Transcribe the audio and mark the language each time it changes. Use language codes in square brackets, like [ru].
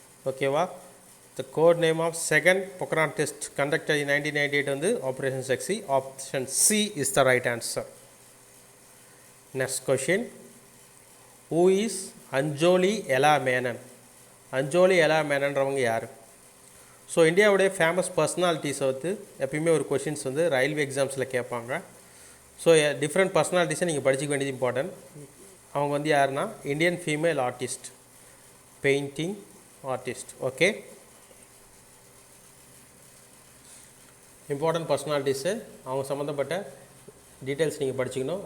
[en] ஓகேவா? The code name of second Pokhran test conducted in 1998 வந்து operation Shakti. Option C is the right answer. Next question. Who is Anjoli Ella Menon? [ta] Anjoli Ella Menonறவங்க யார்? So இந்தியாவுடைய famous பர்சனாலிட்டிஸை வந்து எப்பயுமே ஒரு questions வந்து railway எக்ஸாம்ஸில் கேட்பாங்க. ஸோ டிஃப்ரெண்ட் பர்சனாலிட்டிஸை நீங்கள் படிச்சிக்க வேண்டியது இம்பார்ட்டன்ட். அவங்க வந்து யாருன்னா Indian female artist, painting artist. Okay, important பர்சனாலிட்டிஸு அவங்க சம்மந்தப்பட்ட டீட்டெயில்ஸ் நீங்கள் படிச்சுக்கணும்.